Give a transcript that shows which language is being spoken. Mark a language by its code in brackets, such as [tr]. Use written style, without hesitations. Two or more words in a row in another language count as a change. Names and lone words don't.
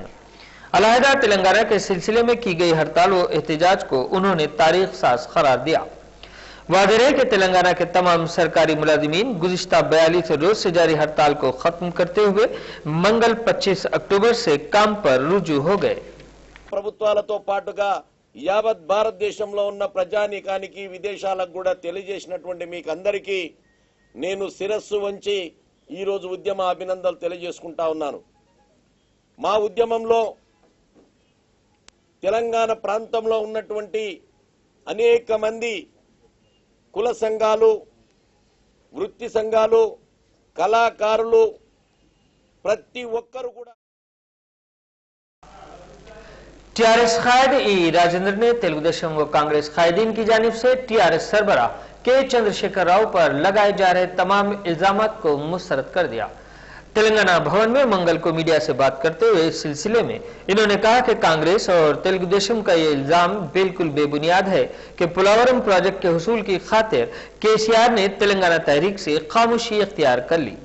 [ur] علیحدہ تلنگانہ کے سلسلے میں کی گئی ہڑتال و احتجاج کو انہوں نے تاریخ ساز قرار دیا۔ واضح ہے کہ تلنگانہ کے تمام سرکاری ملازمین گزشتہ 42 روز سے جاری ہڑتال کو ختم کرتے ہوئے منگل 25 اکتوبر سے کام پر رجوع ہو گئے۔ [te] ప్రభుత్వాలతో పాటుగా యావత్ భారతదేశంలో ఉన్న ప్రజానీకానికి విదేశాలకు కూడా తెలియజేసినటువంటి మీకు అందరికీ నేను శిరస్సు వంచి ఈ రోజు ఉద్యమ అభినందనలు తెలియజేసుకుంటా ఉన్నాను। మా ఉద్యమంలో తెలంగాణ ప్రాంతంలో ఉన్నటువంటి అనేక మంది కుల సంఘాలు, వృత్తి సంఘాలు, కళాకారులు ప్రతి ఒక్కరు కూడా [ur] ٹی آر ایس قائد ای راجندر نے تلگو دیشم و کانگریس قائدین کی جانب سے ٹی آر ایس سربراہ کے چندرشیکھر راؤ پر لگائے جا رہے تمام الزامات کو مسترد کر دیا۔ تلنگانہ بھون میں منگل کو میڈیا سے بات کرتے ہوئے اس سلسلے میں انہوں نے کہا کہ کانگریس اور تلگو دیشم کا یہ الزام بالکل بے بنیاد ہے کہ پولاورم پروجیکٹ کے حصول کی خاطر کے سی آر نے تلنگانہ تحریک سے خاموشی اختیار کر لی۔